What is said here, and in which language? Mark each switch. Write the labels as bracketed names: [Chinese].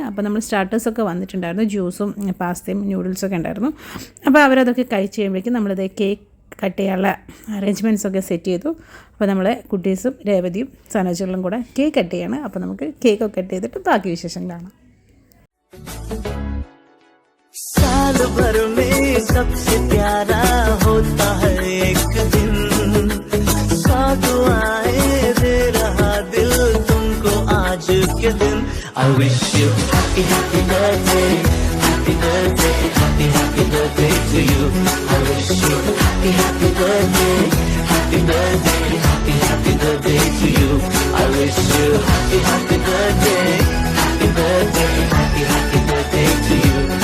[Malayalam] അപ്പോൾ നമ്മൾ സ്റ്റാർട്ടേഴ്സൊക്കെ വന്നിട്ടുണ്ടായിരുന്നു, ജ്യൂസും പാസ്തയും നൂഡിൽസൊക്കെ ഉണ്ടായിരുന്നു. അപ്പോൾ അവരതൊക്കെ കഴിച്ച് കഴിയുമ്പോഴേക്കും നമ്മളിത് കേക്ക് കട്ട് ചെയ്യാനുള്ള അറേഞ്ച്മെൻറ്റ്സൊക്കെ സെറ്റ് ചെയ്തു. അപ്പോൾ നമ്മളെ കുട്ടീസും രേവതിയും സനോജുകളും കൂടെ കേക്ക് കട്ട് ചെയ്യാണ്. അപ്പോൾ നമുക്ക് കേക്കൊക്കെ കട്ട് ചെയ്തിട്ട് ബാക്കി വിശേഷങ്ങളാണ്. [Hindi] साल भर में सबसे प्यारा होता है एक दिन, सौ दुआएं दे रहा दिल तुमको आज के दिन. [English] I wish you happy happy birthday, happy birthday, happy happy birthday to you. I wish you happy happy birthday, happy birthday, happy happy birthday to you. I wish you happy happy birthday, happy birthday, happy happy birthday to you.